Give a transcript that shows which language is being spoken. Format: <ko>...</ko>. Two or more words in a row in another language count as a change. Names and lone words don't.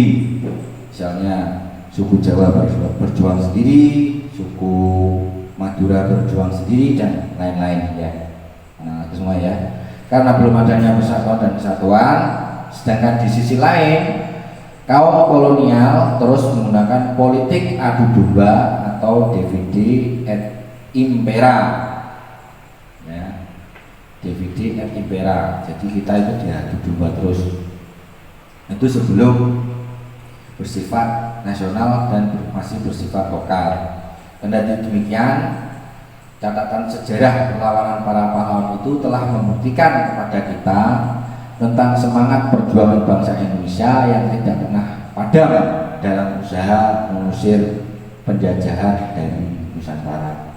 <id>Misalnya suku Jawa berjuang sendiri, suku Madura berjuang sendiri, dan lain-lain ya. Nah, itu semua ya. Karena belum adanya persatuan dan kesatuan, sedangkan di sisi lain kaum kolonial terus menggunakan politik adu domba atau</id> <la>divide et impera. Ya. Divide et impera.</la> <id>Jadi kita itu diadu domba terus. Itu sebelum bersifat nasional dan masih bersifat lokal. Kendati demikian, catatan sejarah perlawanan para pahlawan itu telah membuktikan kepada kita tentang semangat perjuangan bangsa Indonesia yang tidak pernah padam dalam usaha mengusir penjajahan dari Nusantara.</id>